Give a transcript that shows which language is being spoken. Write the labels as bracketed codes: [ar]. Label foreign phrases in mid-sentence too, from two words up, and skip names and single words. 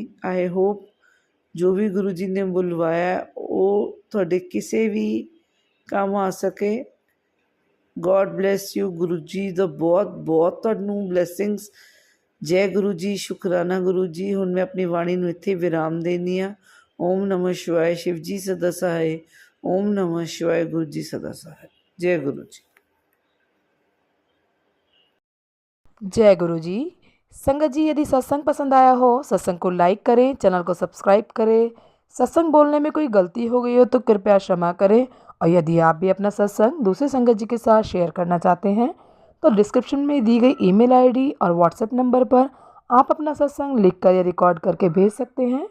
[en] I hope [pa] ਜੋ ਵੀ ਗੁਰੂ ਜੀ ਨੇ ਬੁਲਵਾਇਆ ਉਹ ਤੁਹਾਡੇ ਕਿਸੇ ਵੀ ਕੰਮ ਆ ਸਕੇ। [en] God bless you [pa] ਗੁਰੂ ਜੀ ਦਾ ਬਹੁਤ ਬਹੁਤ ਤੁਹਾਨੂੰ ਬਲੈਸਿੰਗਸ। ਜੈ ਗੁਰੂ ਜੀ, ਸ਼ੁਕਰਾਨਾ ਗੁਰੂ ਜੀ। ਹੁਣ ਮੈਂ ਆਪਣੀ ਬਾਣੀ ਨੂੰ ਇੱਥੇ ਵਿਰਾਮ ਦੇਣੀ ਆ। [sa] ओम नमः शिवाय, [hi] शिव जी सदा सहाय। [sa] ओम नमः शिवाय, [hi] गुरु जी सदा सहाय। जय गुरु जी। जय गुरु जी। संगत जी, यदि सत्संग पसंद आया हो, सत्संग को लाइक करें, चैनल को सब्सक्राइब करें। सत्संग बोलने में कोई गलती हो गई हो तो कृपया क्षमा करें। और यदि आप भी अपना सत्संग दूसरे संगत जी के साथ शेयर करना चाहते हैं तो डिस्क्रिप्शन में दी गई [en] email ID [hi] और व्हाट्सएप नंबर पर आप अपना सत्संग लिखकर या रिकॉर्ड करके भेज सकते हैं।